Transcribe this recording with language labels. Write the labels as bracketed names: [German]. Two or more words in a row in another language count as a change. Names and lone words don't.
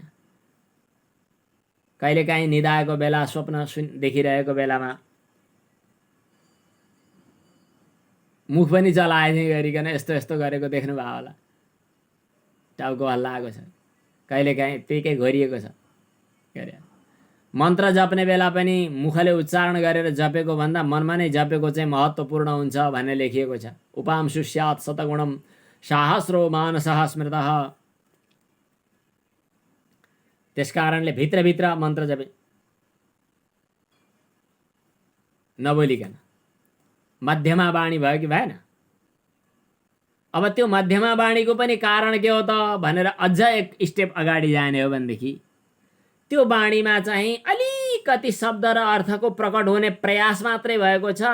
[Nepali] कहिलेकाहीँ निदाएको बेला, स्वप्न देखिरहेको बेलामा मुख पनि चलाए गरिकन यस्तो यस्तो गरेको देख्नुभयो होला। टाउको हल्लाएको छ, कहिलेकाहीँ त्यही गरिएको छ। के अरे मन्त्र जप्ने बेला पनि मुखले उच्चारण गरेर जपेको भन्दा मनमा नै जपेको चाहिँ महत्त्वपूर्ण हुन्छ भन्ने लेखिएको छ। [Sanskrit] उपांशु स्यात् शतगुणम सहस्रो मानसः स्मृतः। [Nepali] त्यसकारणले भित्रभित्र मन्त्र जपे नबोलिकन मध्यमा बाणी भयो कि भएन। अब त्यो मध्यमा बाणीको पनि कारण के हो त भनेर अझ एक स्टेप अगाडि जाने हो भनेदेखि त्यो बाणीमा चाहिँ अलिकति शब्द र अर्थको प्रकट हुने प्रयास मात्रै भएको छ।